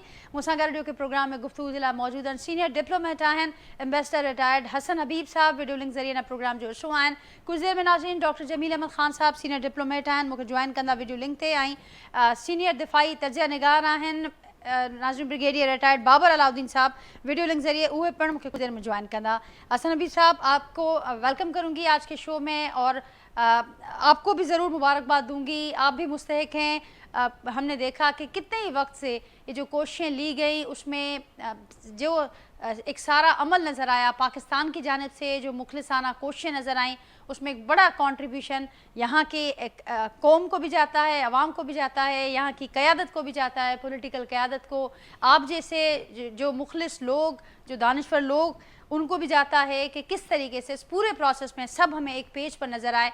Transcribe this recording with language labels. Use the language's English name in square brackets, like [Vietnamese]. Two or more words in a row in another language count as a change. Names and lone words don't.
[Sindhi] मूंसां गॾु ॼो की प्रोग्राम में गुफ़्तगू जे लाइ मौजूदु आहिनि [English] senior diplomat [Sindhi] आहिनि, [English] ambassador retired [Sindhi] हसन हबीब साहब, [English] video link [Sindhi] ज़रिए हिन प्रोग्राम जो हिसो आहिनि। कुझु देरि में नाज़रीन डॉक्टर जमील अहमद ख़ान साहब [English] senior diplomat [Sindhi] आहिनि, मूंखे जॉइन कंदा [English] video link [Sindhi] ते, ऐं सीनियर दिफ़ाई तजिया निगार आहिनि नाज़रीन [English] brigadier retired [Sindhi] बाबर अलाउद्दीन साहब, [English] video link [Sindhi] ज़रिए उहे पिणु मूंखे कुछ देर में ज्वाइन कंदा। [Urdu] حسن حبیب صاحب، آپ کو ویلکم کروں گی آج کے شو میں. और آپ کو بھی ضرور مبارکباد دوں گی، آپ بھی مستحق ہیں۔ ہم نے دیکھا کہ کتنے ہی وقت سے یہ جو کوششیں لی گئی اس میں جو ایک سارا عمل نظر آیا پاکستان کی جانب سے، جو مخلصانہ کوششیں نظر آئیں، اس میں ایک بڑا کنٹریبیوشن یہاں کے قوم کو بھی جاتا ہے، عوام کو بھی جاتا ہے، یہاں کی قیادت کو بھی جاتا ہے، پولیٹیکل قیادت کو، آپ جیسے جو مخلص لوگ، جو دانشور لوگ، ان کو بھی جاتا ہے کہ کس طریقے سے اس پورے پروسیس میں سب ہمیں ایک پیج پر نظر آئے۔